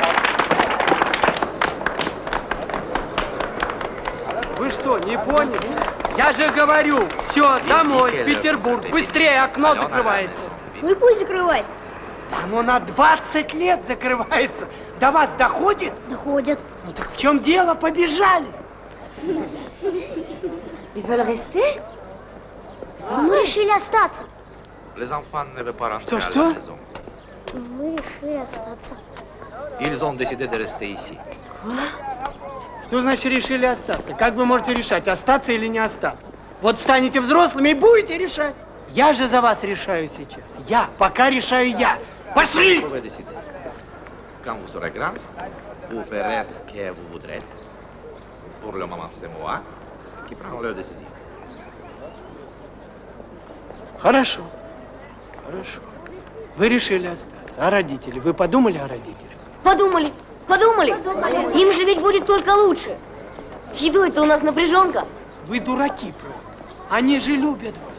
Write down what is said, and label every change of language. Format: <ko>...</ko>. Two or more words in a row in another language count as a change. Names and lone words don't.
<ru>Вы что, не поняли? Я же говорю, все, домой, в Петербург, быстрее, окно закрывается. Ну и пусть закрывается. Да оно на 20 лет закрывается. До вас доходит? Доходит. Ну так в чем дело? Побежали.</ru> <fr>Ils veulent rester?</fr> <ru>Мы решили остаться.</ru> <fr>Les enfants ne veulent pas rentrer</fr> <ru>Что,</ru> <fr>à</fr> <ru>что?</ru> <fr>la maison.</fr> <ru>Мы решили остаться.</ru> <fr>Ils ont décidé de rester ici.</fr> <ru>Что значит решили остаться? Как вы можете решать, остаться или не остаться? Вот станете взрослыми и будете решать. Я же за вас решаю сейчас. Я, пока решаю я. Пошли!</ru> <fr>Vous pouvez décider. Quand vous serez grand, vous ferez ce que vous voudrez. Pour le moment, c'est moi qui prends la décision.</fr> <ru>Хорошо. Хорошо. Вы решили остаться. А родители? Вы подумали о родителях? Подумали. Им же ведь будет только лучше. С едой-то у нас напряженка. Вы дураки просто. Они же любят вас.</ru>